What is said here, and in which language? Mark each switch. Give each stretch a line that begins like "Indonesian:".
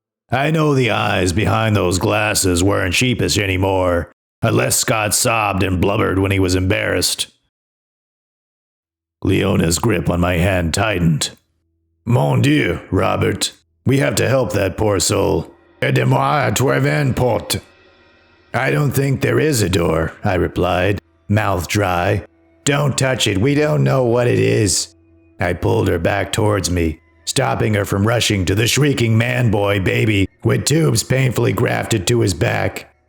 English: I know the eyes behind those glasses weren't sheepish anymore, unless Scott sobbed and blubbered when he was embarrassed. Leona's grip on my hand tightened.
French: Mon Dieu,
English: Robert. We have to help that poor soul.
French: Aidez-moi à trouver une porte.
English: I don't think there is a door, I replied, mouth dry. Don't touch it, we don't know what it is. I pulled her back towards me, stopping her from rushing to the shrieking man-boy baby with tubes painfully grafted to his back.